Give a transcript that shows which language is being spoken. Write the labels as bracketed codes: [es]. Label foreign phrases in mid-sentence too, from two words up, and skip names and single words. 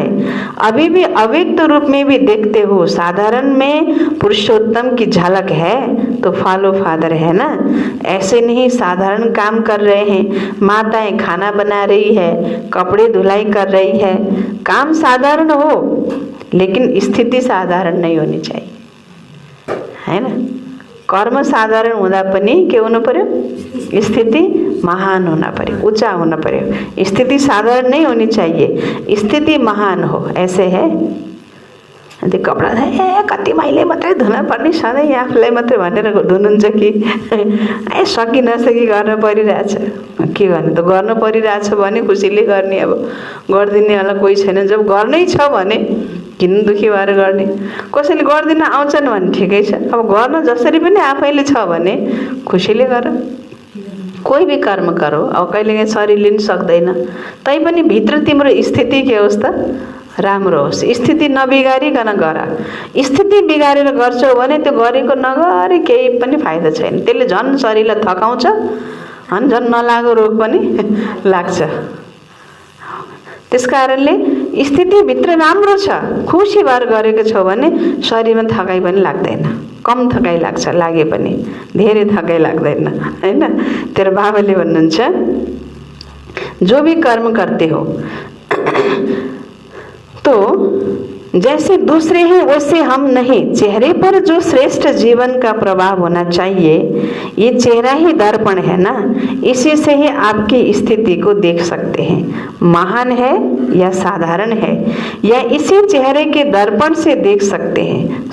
[hi] अभी भी अव्यक्त रूप में भी देखते हो, साधारण में पुरुषोत्तम की झलक है तो फॉलो फादर है ना। ऐसे नहीं साधारण काम कर रहे हैं, माताएं खाना बना रही है, कपड़े धुलाई कर रही है, काम साधारण हो लेकिन स्थिति साधारण नहीं होनी चाहिए, है ना। [ne] कर्म साधारण हुँदा पनि के हुनु पर्यो, [hi] स्थिति महान होना पर्यो, ऊंचा होना पर्यो। स्थिति साधारण नहीं होनी चाहिए, स्थिति महान हो, ऐसे है। [ne] त्यो कपडा कति मैले मात्रै धुन पर्ने, सधैँ आफूलाई मात्रै भनेर धुनुहुन्छ कि सकि नसकी गर्न परिरहेछ। के गर्ने त, गर्न परिरहेछ भने खुसीले गर्ने, अब गरिदिनेवाला कोही छैन। जब गर्नै छ भने किन दुखी भएर गर्ने। कसैले गर्दिन आउँछन् भने ठिकै छ, अब गर्न जसरी पनि आफैले छ भने खुसीले गर। [hi] कोही भी कर्म करो, [ne] अब कहिलेकाहीँ शरीर लिन सक्दैन, तैपनि भित्र तिम्रो स्थिति के होस् त, राम्रो होस्। स्थिति नबिगारिकन गर। स्थिति बिगारेर गर्छौ भने त्यो गरेको नगरे केही पनि फाइदा छैन, त्यसले झन् शरीरलाई थकाउँछ, अनि झन् नलागो रोग पनि लाग्छ। त्यसकारणले स्थिति भित्र राम्रो छ, खुसी भएर गरेको छौ भने शरीरमा थकाइ पनि लाग्दैन, कम थकाइ लाग्छ, लागे पनि धेरै थकाइ लाग्दैन, हैन। तेरो बाबाले भन्नुहुन्छ [hi] जो भी कर्म करते हो तो जैसे दूसरे हैं वैसे हम नहीं। चेहरे पर जो श्रेष्ठ जीवन का प्रभाव होना चाहिए, ये चेहरा ही दर्पण है ना, इसी से ही आपकी स्थिति को देख सकते हैं, महान है या साधारण है, या इसी चेहरे के दर्पण से देख सकते हैं।